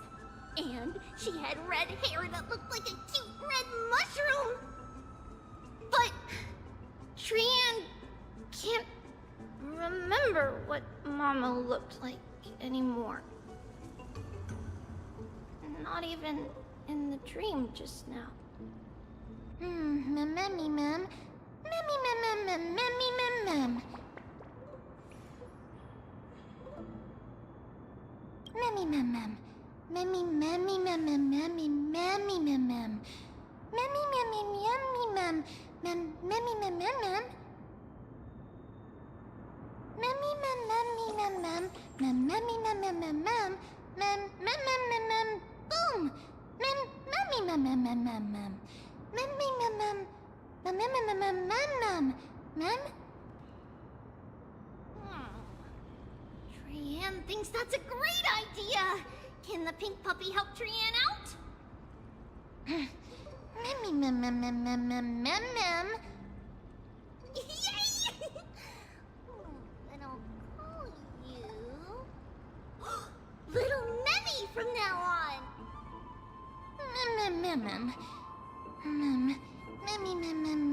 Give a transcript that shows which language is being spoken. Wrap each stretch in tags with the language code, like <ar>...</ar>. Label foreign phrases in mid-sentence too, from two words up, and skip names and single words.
<en>And she had red hair that looked like a cute red mushroom. But Trian can't remember what Mama looked like anymore. Not even in the dream just now. Memmy mem. Memmy mem mem memmy mem mem. Memmy mem mem. Memmy memmy mem mem memmy memmy mem mem. Memmy memmy yummy mem. Mem memmy mem mem mem. Memmy mem memmy mem mem. Mem memmy mem mem mem mem. Mem mem mem mem mem. Boom! Mem memmy mem mem mem mem mem. Memmy mem mem. Mem mem mem mem mem mem. Mem. Trian thinks that's a great idea. Can the pink puppy help Trian out? Memmy mem mem mem mem mem mem mem. Yay! Then I'll call you Little Memmy from now on. Mem mem mem mem. Mem memmy mem</en>